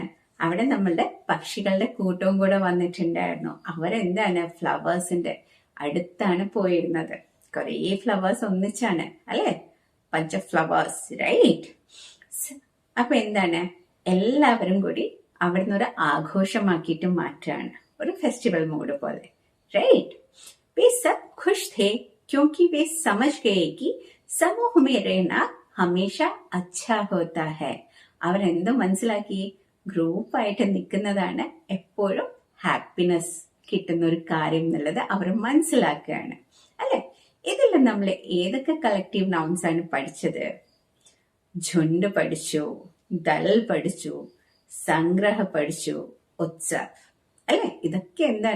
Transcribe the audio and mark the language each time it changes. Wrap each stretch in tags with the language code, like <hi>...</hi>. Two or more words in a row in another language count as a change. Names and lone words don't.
<ml>അവിടെ നമ്മളുടെ പക്ഷികളുടെ കൂട്ടവും കൂടെ വന്നിട്ടുണ്ടായിരുന്നു. അവരെന്താണ്? ഫ്ലവേഴ്സിന്റെ അടുത്താണ് പോയിരുന്നത്. കുറേ ഫ്ലവേഴ്സ് ഒന്നിച്ചാണ് അല്ലെ. പഞ്ച ഫ്ലവേഴ്സ്. റൈറ്റ്. അപ്പൊ എന്താണ്? എല്ലാവരും കൂടി അവിടുന്ന് ഒരു ആഘോഷമാക്കിയിട്ട് മാറ്റാണ്. ഒരു</ml> <en>festival mood</en> <ml>പോലെ. राइट.</ml> <hi>वे सब खुश थे क्योंकि वे समझ गए कि समूह में रहना हमेशा अच्छा होता है.</hi> <ml>അവരെന്ത് മനസ്സിലാക്കി? ഗ്രൂപ്പായിട്ട് നിൽക്കുന്നതാണ് എപ്പോഴും ഹാപ്പിനെസ് കിട്ടുന്ന ഒരു കാര്യം എന്നുള്ളത് അവർ മനസ്സിലാക്കുകയാണ് അല്ലെ. ഇതിൽ നമ്മൾ ഏതൊക്കെ</ml> <en>collective nouns</en> <ml>ആണ് പഠിച്ചത്? झुंड പഠിച്ചു, ദൾ പഠിച്ചു, സംഗ്രഹ പഠിച്ചു, ഉത്സവ് അല്ലെ. ഇതൊക്കെ എന്താണ്?</ml>